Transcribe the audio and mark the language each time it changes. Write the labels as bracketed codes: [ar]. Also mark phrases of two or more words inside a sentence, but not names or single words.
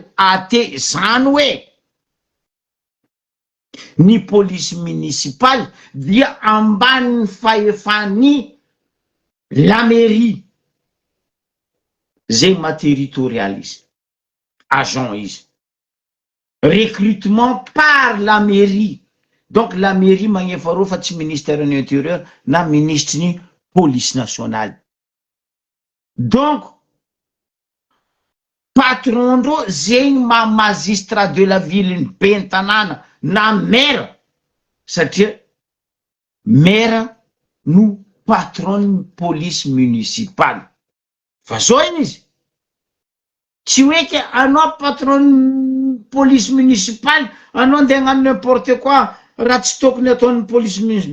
[mg] AT zany hoe ny [fr] police municipale [mg] dia ambany fahefan'ny [fr] la mairie. [mg] Zegny ma territorial izy. Agent izy. [fr] Recrutement par la mairie. Donc la mairie [mg] magnefa reo fa tsy [fr] ministère de l'intérieur [mg] na ministre ny [fr] police nationale. [mg] Donc patron ndreo zegny [fr] magistrat de la ville [mg] ny be ny tanàna na maire, satria maire no patron ny [fr] police municipale. [mg] Fa zao iny izy. Tsy hoe ke anao patron [fr] police municipale, [mg] anao ndeha hagnano [fr] n'importe quoi, [mg] raha tsy tokony ataon'ny [fr] police municipale.